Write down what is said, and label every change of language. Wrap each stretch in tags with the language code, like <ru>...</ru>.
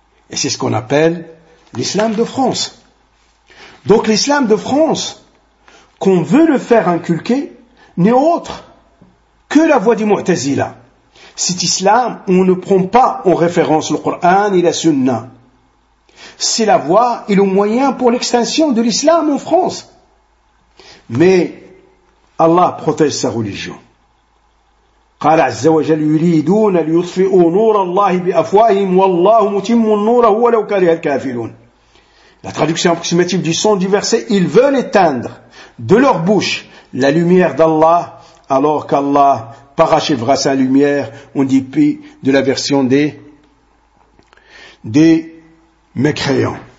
<fr>Et c'est ce qu'on appelle l'islam de France. Donc l'islam de France, qu'on veut le faire inculquer, n'est autre que la voie du Mu'tazila. Cet islam, on ne prend pas en référence le Coran et la Sunna. C'est la voie et le moyen pour l'extension de l'islam en France. Mais Allah protège sa religion.</fr> <ar>قال عز وجل يريدون ليطفئوا نور الله بأفواههم والله متم النور هو لو كره الكافرون.</ar> <fr>La traduction approximative du sens du verset, ils veulent éteindre de leur bouche la lumière d'Allah alors qu'Allah parachèvera sa lumière, on dit puis de la version des mécréants.</fr>